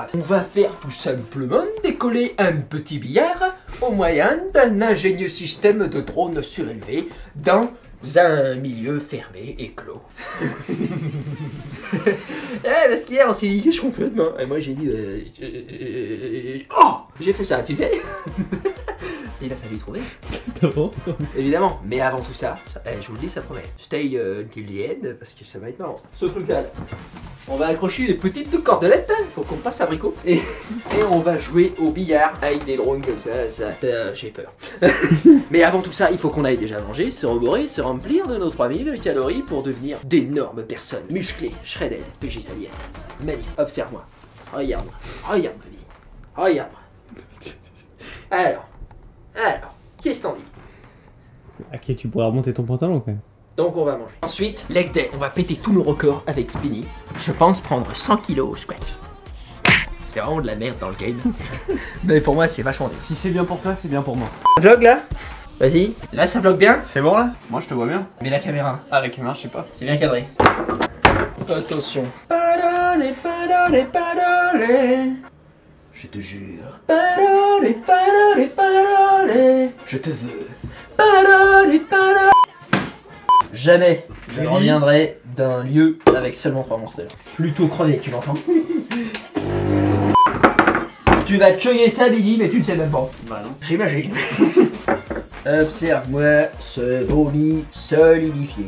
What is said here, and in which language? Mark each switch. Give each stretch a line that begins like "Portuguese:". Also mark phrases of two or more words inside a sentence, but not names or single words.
French: On va faire tout simplement décoller un petit billard au moyen d'un ingénieux système de drone surélevé dans un milieu fermé et clos. Parce qu'hier on s'est dit qu'est-ce qu'on fait demain? Et moi j'ai dit oh, j'ai fait ça, tu sais. Il a fallu trouver. Évidemment, mais avant tout ça, je vous le dis, ça promet.
English: Stay until the end,
French: parce que ça va être marrant. Ce truc-là, on va accrocher les petites cordelettes, il faut qu'on passe abricot. Et on va jouer au billard avec des drones comme ça, j'ai peur. Mais avant tout ça, il faut qu'on aille déjà manger, se rebourrer, se remplir de nos 3000 calories pour devenir d'énormes personnes, musclées, shredded, végétaliennes. Magnifique, observe-moi, regarde-moi, regarde-moi, vie, regarde-moi. Alors, qu'est-ce t'en dis? Ok, tu pourrais remonter ton pantalon quand même. Donc on va manger. Ensuite,
English: leg day,
French: on va péter tous nos records avec Vinny. Je pense prendre 100 kilos au squat. C'est vraiment de la merde dans le game. Mais pour moi, c'est vachement bien. Si c'est bien pour toi, c'est bien pour moi. Vlog là? Vas-y. Là, ça vlog bien? C'est bon là? Moi je te vois bien. Mais la caméra, Ah la caméra je sais pas. c'est bien cadré. Attention. Padone, padone, padone. Je te jure. Padone, padone, padone. Je te veux. Padone, padone. Jamais je reviendrai d'un lieu avec seulement 3 monsters. Plutôt crevé, tu m'entends? Tu vas te chugger ça, Billy, mais tu ne sais même pas. Bah non. J'imagine. Observe-moi ce vomi solidifié.